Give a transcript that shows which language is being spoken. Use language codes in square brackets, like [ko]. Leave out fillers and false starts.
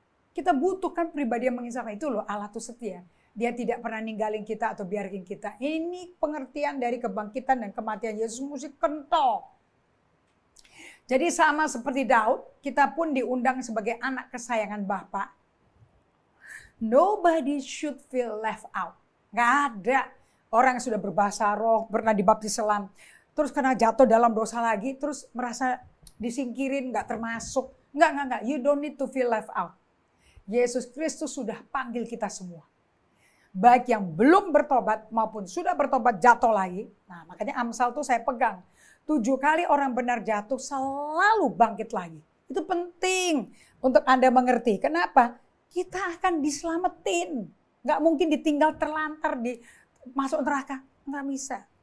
[id] Kita butuhkan pribadi yang menginsafkan. Itu loh Allah itu setia. Dia tidak pernah ninggalin kita atau biarin kita. Ini pengertian dari kebangkitan dan kematian Yesus mesti kental. Jadi sama seperti Daud, kita pun diundang sebagai anak kesayangan Bapa. [en] Nobody should feel left out. [id] Gak ada orang yang sudah berbahasa roh, pernah dibaptis selam, terus kena jatuh dalam dosa lagi, terus merasa disingkirin, gak termasuk. Enggak. [en] You don't need to feel left out. [id] Yesus Kristus sudah panggil kita semua. Baik yang belum bertobat maupun sudah bertobat jatuh lagi. Nah makanya Amsal tuh saya pegang. 7 kali orang benar jatuh selalu bangkit lagi. Itu penting untuk Anda mengerti. Kenapa? Kita akan diselamatin. Nggak mungkin ditinggal terlantar, masuk neraka. Nggak bisa.